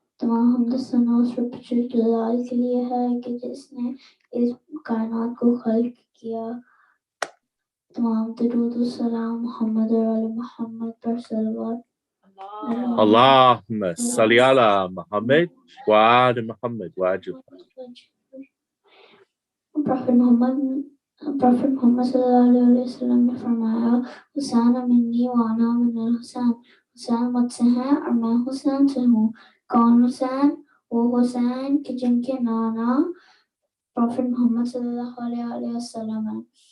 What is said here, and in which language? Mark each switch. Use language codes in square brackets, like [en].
[ur] تمام حمد و ثنا اس رب جلال کے لیے ہے کہ جس نے اس کائنات کو خلق کیا. تمام درود و سلام محمد اور آل محمد پر صلوات. [ar] اللهم صل على محمد وآل محمد وأجل. [ur] Prophet Muhammad sallallahu alaihi wasallam نے فرمایا [ar] حسین منی وانا من الحسین [ur] حسین مجھ سے ہے اور میں حسین سے ہوں. کون حسین؟ وہ حسین کہ جن کے نانا Prophet محمد صلی اللہ علیہ وسلم ہیں.